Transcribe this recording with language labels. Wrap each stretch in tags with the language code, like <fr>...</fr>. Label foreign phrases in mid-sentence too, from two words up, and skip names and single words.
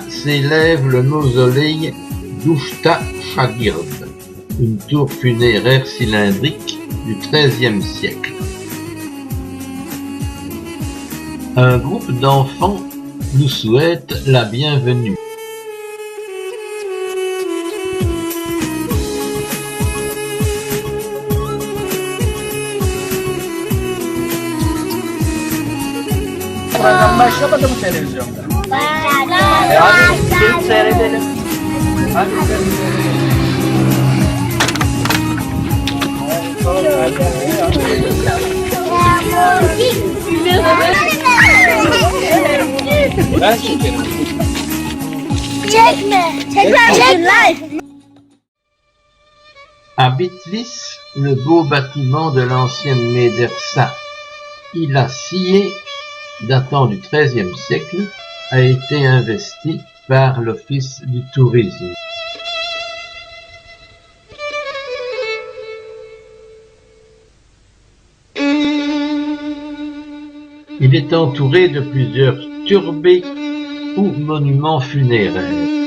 <fr>s'élève le mausolée d'Ushta Shagird, une tour funéraire cylindrique du XIIIe siècle. Un groupe d'enfants nous souhaite la bienvenue.</fr> <tr>Başlamadı mı televizyonda? Hadi gelip seyredelim. Hadi ben çekerim. Çekme. Çek live.</tr> <fr>À Bitlis, le beau bâtiment de l'ancienne médersa Ilassié, datant du XIIIe siècle, a été investi par l'Office du tourisme. Il est entouré de plusieurs turbées ou monuments funéraires.</fr>